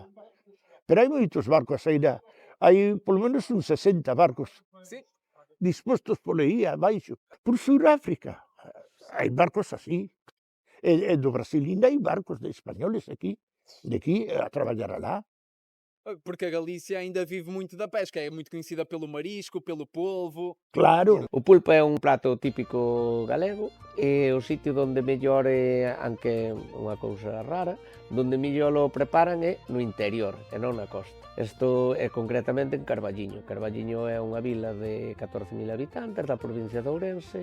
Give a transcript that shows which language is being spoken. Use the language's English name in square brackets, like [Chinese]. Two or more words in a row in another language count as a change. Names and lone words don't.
[Galician] Pero hai moitos barcos aínda, hai polo menos uns 60 barcos [Portuguese] Sim. [Galician] dispostos por aí abaixo. Por Suráfrica, hai barcos así. E do Brasil ainda hai barcos de españoles aquí, de aquí a traballar alá. [Portuguese] Porque a Galícia ainda vive muito da pesca, é muito conhecida pelo marisco, pelo polvo. [Galician] Claro, O pulpo é un prato típico galego e o sitio onde mellor, aunque é unha cousa rara, onde mellor o preparan é no interior e non na costa. Isto é concretamente en Carballiño. Carballiño é unha vila de 14.000 habitantes da provincia de Ourense.